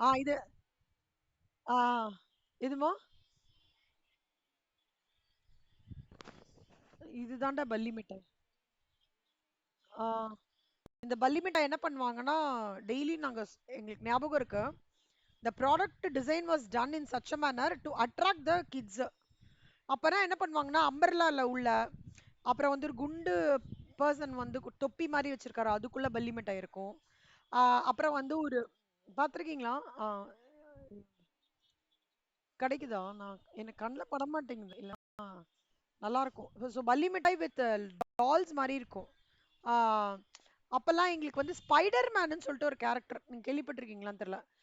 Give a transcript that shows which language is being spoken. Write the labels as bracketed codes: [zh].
[ta] இது ஆ இதுமா இதுதான்டா பல்லி மிட்டாய். ஆ இந்த பல்லி மிட்டாய் என்ன பண்ணுவாங்கன்னா டெய்லி நாங்க எங்களுக்கு ஞாபகம் இருக்கு. [en] The product design was done in such a manner to attract the kids. [ta] அப்பதான் என்ன பண்ணுவாங்கன்னா அம்பர்லால உள்ள, அப்புறம் வந்து ஒரு குண்டு பர்சன் வந்து தொப்பி மாதிரி வச்சிருக்காரு அதுக்குள்ள பல்லி மிட்டாய் இருக்கும். அப்புறம் வந்து ஒரு பார்த்துருக்கீங்களா? கிடைக்குதா? நான் எனக்கு கண்ணில் பட மாட்டேங்குது இல்ல. நல்லா இருக்கும். ஸோ பல்லி மிட்டாய் வித் டால்ஸ் மாதிரி இருக்கும். ஆஹ் அப்பெல்லாம் எங்களுக்கு வந்து ஸ்பைடர் மேனுன்னு சொல்லிட்டு ஒரு கேரக்டர், நீங்க கேள்விப்பட்டிருக்கீங்களான்னு தெரியல.